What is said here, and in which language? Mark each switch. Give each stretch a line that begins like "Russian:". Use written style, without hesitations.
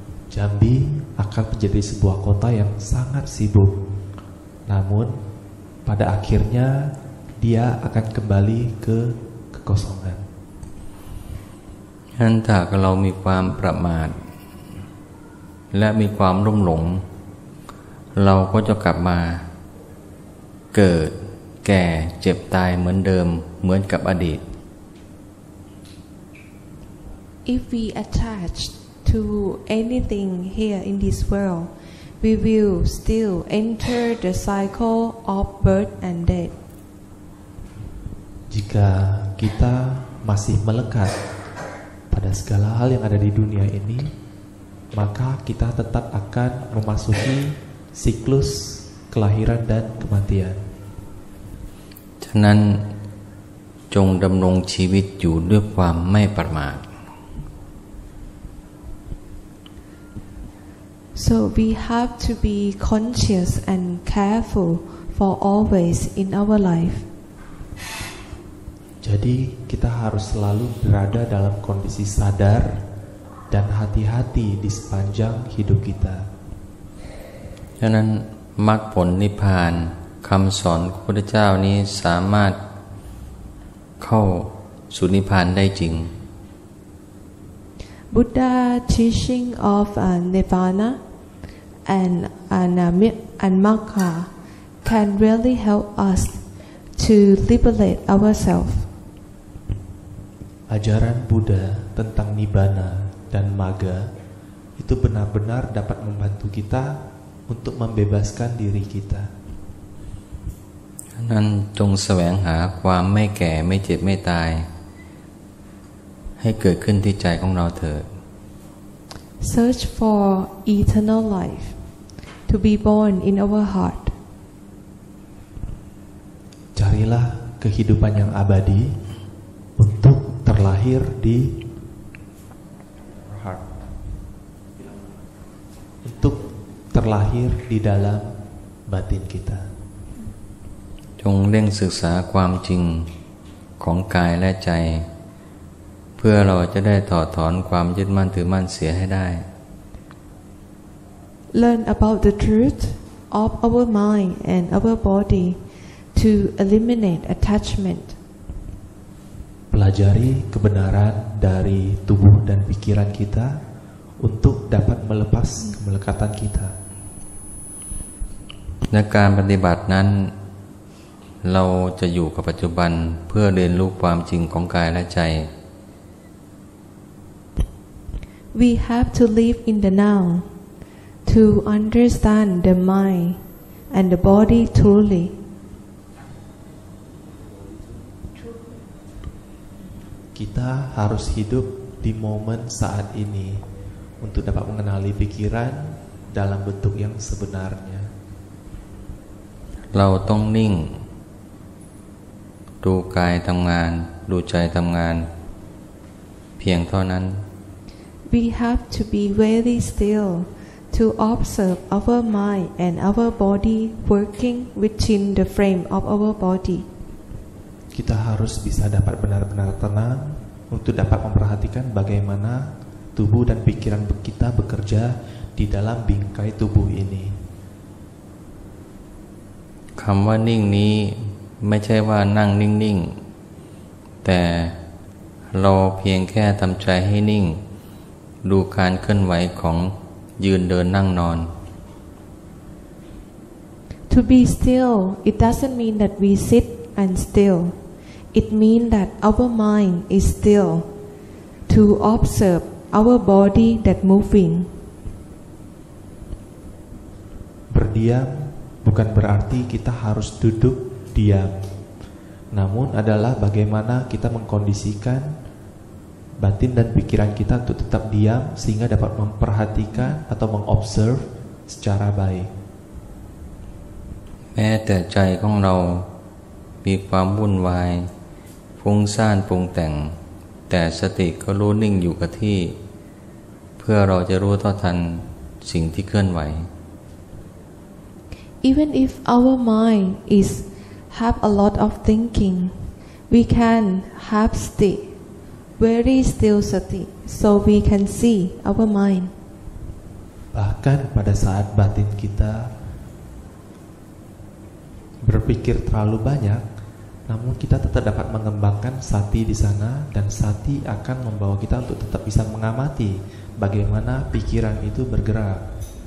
Indonesian: Jambi akan menjadi sebuah kota yang sangat sibuk. Namun pada akhirnya dia akan kembali ke kekosongan.
Thai: ฉะนั้นถ้าเรามีความประมาทและมีความรุ่มหลงเราก็จะกลับมาเกิดแก่เจ็บตายเหมือนเดิมเหมือนกับอดีต
English: If we attach to anything here in this world, we will still enter the cycle of birth and death.
Indonesian: Jika kita masih melekat pada segala hal yang ada di dunia ini, maka kita tetap akan memasuki siklus kelahiran dan kematian.
Thai: ฉะนั้นจงดำรงชีวิตอยู่ด้วยความไม่ประมาท
English: So we have to be conscious and careful for always in our life.
Indonesian: Jadi kita harus selalu berada dalam kondisi sadar dan hati-hati di sepanjang hidup kita.
Thai: ฉะนั้นมรรคผลนิพพานคำสอนของพระพุทธเจ้านี้สามารถเข้าสู่นิพพานได้จริง
English: Buddha teaching of Nirvana and Magga can really help us to liberate ourselves.
Indonesian: Ajaran Buddha tentang Nibbana dan Magga itu benar-benar dapat membantu kita untuk membebaskan diri kita.
Thai: นั้นจงแสวงหาความไม่แก่ไม่เจ็บไม่ตายให้เกิดขึ้นที่ใจของเราเถิด
English: Search for eternal life to be born in our heart.
Indonesian: Carilah kehidupan yang abadi untuk terlahir di
English: heart.
Indonesian: Untuk terlahir di dalam batin kita.
Thai: จงเร่งศึกษาความจริงของกายและใจเพื่อเราจะได้ถอดถอนความยึดมั่นถือมั่นเสียให้ได้
English: Learn about the truth of our mind and our body to eliminate attachment.
Indonesian: Pelajari kebenaran dari tubuh dan pikiran kita untuk dapat melepas kemelekatan kita.
Thai: ในการปฏิบัตินั้นเราจะอยู่กับปัจจุบันเพื่อเรียนรู้ความจริงของกายและใจ
English: We have to live in the now to understand the mind and the body truly.
Indonesian: Kita harus hidup di momen saat ini untuk dapat mengenali pikiran dalam bentuk yang sebenarnya.
Thai: เราต้องนิ่งดูกายทำงานดูใจทำงานเพียงเท่านั้น
English: We have to be very still to observe our mind and our body working within the frame of our body.
Indonesian: Kita harus bisa dapat benar-benar tenang untuk dapat memperhatikan bagaimana tubuh dan pikiran kita bekerja di dalam bingkai tubuh ini.
Thai: คำว่านิ่งนี้ไม่ใช่ว่านั่งนิ่งๆแต่เราเพียงแค่ทำใจให้นิ่งดูการเคลื่อนไหวของยืนเดินนั่งนอน
English: To be still, it doesn't mean that we sit and still. It means that our mind is still to observe our body that moving.
Indonesian: Berdiam bukan berarti kita harus duduk diam, namun adalah bagaimana kita mengkondisikan batin dan pikiran kita untuk tetap diam sehingga dapat memperhatikan atau mengobserve secara baik.
Thai: แม้แต่ใจของเรามีความวุ่นวายฟุ้งซ่านปรุงแต่งแต่สติก็รู้นิ่งอยู่กับที่เพื่อเราจะรู้เท่าทันสิ่งที่เคลื่อนไหว
English: Even if our mind is have a lot of thinking, we can have sati, very still sati, so we can see our mind.
Indonesian: Bahkan pada saat batin kita berpikir terlalu banyak, namun kita tetap dapat mengembangkan sati di sana dan sati akan membawa kita untuk tetap bisa mengamati bagaimana pikiran itu bergerak.